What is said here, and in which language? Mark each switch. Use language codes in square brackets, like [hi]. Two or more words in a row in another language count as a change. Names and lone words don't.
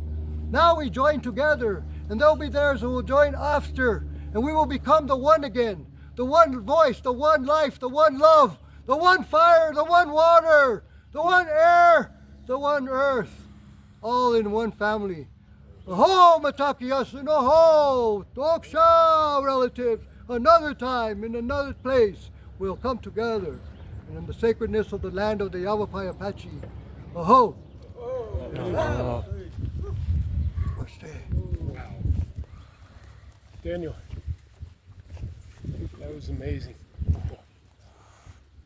[en] Now we join together, and there'll be theirs who will join after, and we will become the one again, the one voice, the one life, the one love, the one fire, the one water, the one air, the one earth, all in one family. [lkt] Aho, Mitakuye, [en] and [lkt] aho, Doksha, [en] relatives, another time, in another place, we'll come together, and in the sacredness of the land of the Yavapai Apache. Aho. Wow. Daniel, that was amazing.